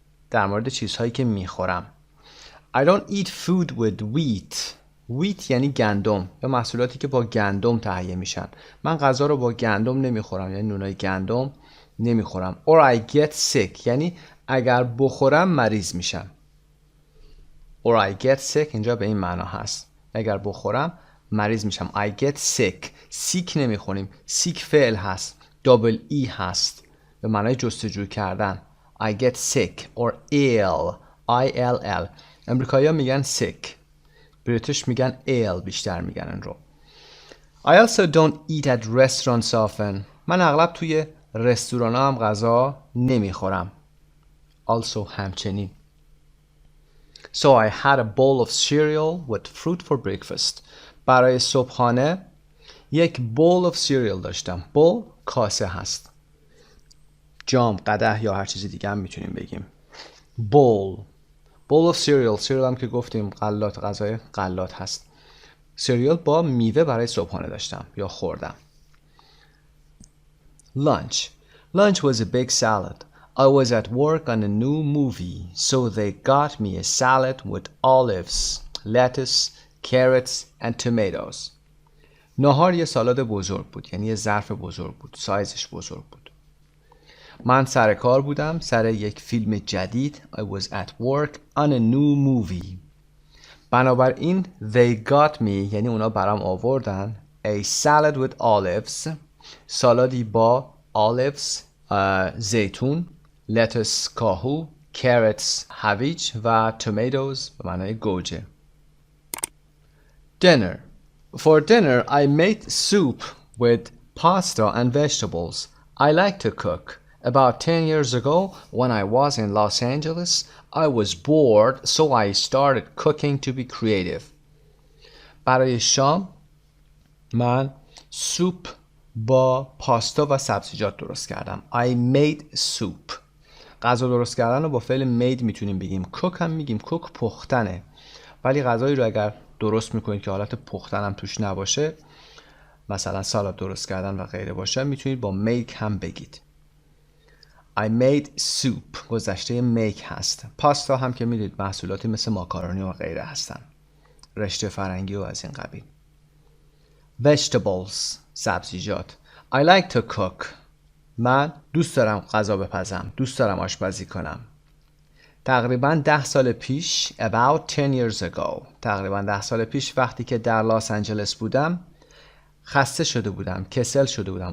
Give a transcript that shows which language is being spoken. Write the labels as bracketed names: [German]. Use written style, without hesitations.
[Persian] در مورد چیزهایی که میخورم. [English] I don't eat food with wheat. [Persian] wheat یعنی گندم یا محصولاتی که با گندم تهیه میشن. من غذا رو با گندم نمیخورم یعنی نونای گندم نمیخورم. [English] Or I get sick [Persian] یعنی اگر بخورم مریض میشم. [English] Or I get sick [Persian] اینجا به این معنا هست. اگر بخورم مریض میشم. [English] I get sick. [Persian] sick نمیخونیم. sick فعل هست. double e هست. به معنای جستجو کردن. [English] I get sick or ill. [Persian] I-L-L. امریکایی‌ها میگن sick. بریتیش میگن ill بیشتر میگن این رو. [English] I also don't eat at restaurants often. [Persian] من اغلب توی رستوران هم غذا نمیخورم. Also همچنین. [English] So I had a bowl of cereal with fruit for breakfast. [Persian] برای صبحانه یک [English] bowl of cereal [Persian] داشتم. bowl کاسه هست. جام، قدح یا هر چیزی دیگه هم میتونیم بگیم. [English] bowl of cereal. [Persian] cereal هم که گفتیم غلات، غذای غلات هست. cereal با میوه برای صبحانه داشتم یا خوردم. [English] Lunch was a big salad. I was at work on a new movie, so they got me a salad with olives, lettuce, carrots and tomatoes. [Persian] نهار یه سالاد بزرگ بود، یعنی یه ظرف بزرگ بود، سایزش بزرگ بود. من سر کار بودم سر یک فیلم جدید. [English] I was at work on a new movie. [Persian] بنابراین [English] they got me [Persian] یعنی اونا برام آوردن [English] a salad with olives. [Persian] سالادی با olives زیتون. lettuce کاهو، carrots هویج و tomatoes به معنای گوجه. [English] Dinner. For dinner I made soup with pasta and vegetables. I like to cook. About 10 years ago, when I was in Los Angeles, I was bored, so I started cooking to be creative. [Persian] برای شام من سوپ با پاستا و سبزیجات درست کردم. [English] I made soup. [Persian] غذا درست کردن رو با فعل made میتونیم بگیم. cook هم میگیم. cook پختنه. ولی غذایی رو اگر درست میکنید که حالت پختن هم توش نباشه، مثلا سالاد درست کردن و غیره باشه، میتونید با make هم بگید. [English] I made soup [Persian] گذشته [English] make هست. [Persian] پاستا هم که میدونید محصولاتی مثل ماکارونی و غیره هستن. رشته فرنگی و از این قبیل. Vegetables سبزیجات. [English] I like to cook. [Persian] من دوست دارم غذا بپزم. دوست دارم آشپزی کنم. تقریباً 10 سال پیش [English] about 10 years ago [Persian] تقریباً 10 سال پیش وقتی که در لس آنجلس بودم خسته شده بودم، کسل شده بودم.